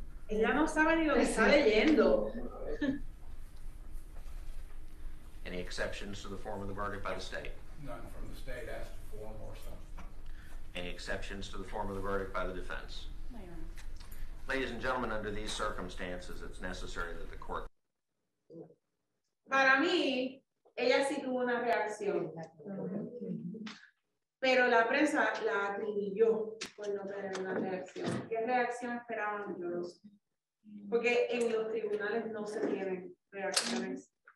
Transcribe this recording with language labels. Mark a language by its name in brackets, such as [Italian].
[Spanish] Ella no sabe ni lo que está leyendo. [English] Any exceptions to the form of the verdict by the state? None from the state asked to form or something. Any exceptions to the form of the verdict by the defense? Ladies and gentlemen, under these circumstances, it's necessary that the court... [Spanish] Para mí, ella sí tuvo una reacción. Pero la prensa la atribuyó por no tener una reacción. ¿Qué reacción esperaban? Yo no sé. Porque en los tribunales no se tienen reacciones.